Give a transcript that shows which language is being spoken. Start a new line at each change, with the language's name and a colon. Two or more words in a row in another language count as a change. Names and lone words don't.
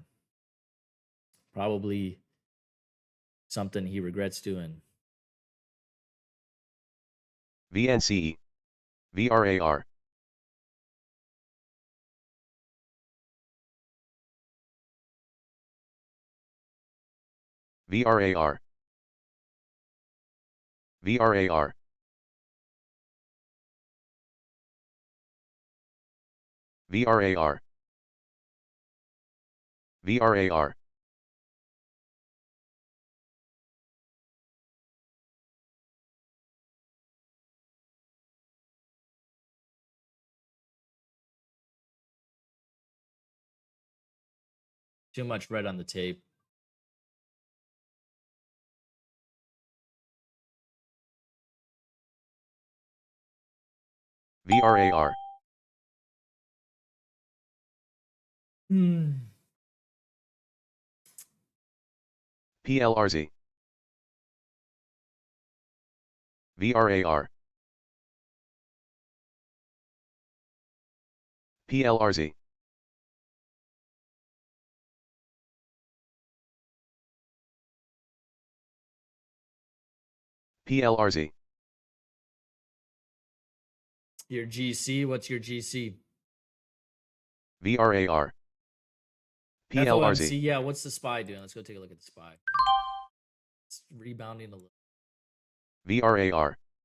English: Probably something he regrets doing. VNCE. VRAR. VRAR. VRAR. VRAR. VRAR. Too much red on the tape. VRAR. PLRZ. VRAR. PLRZ. PLRZ. Your GC, what's your GC? VRAR. FOMC, PLRZ. yeah, what's the SPY doing? Let's go take a look at the SPY. It's rebounding a little. VRAR.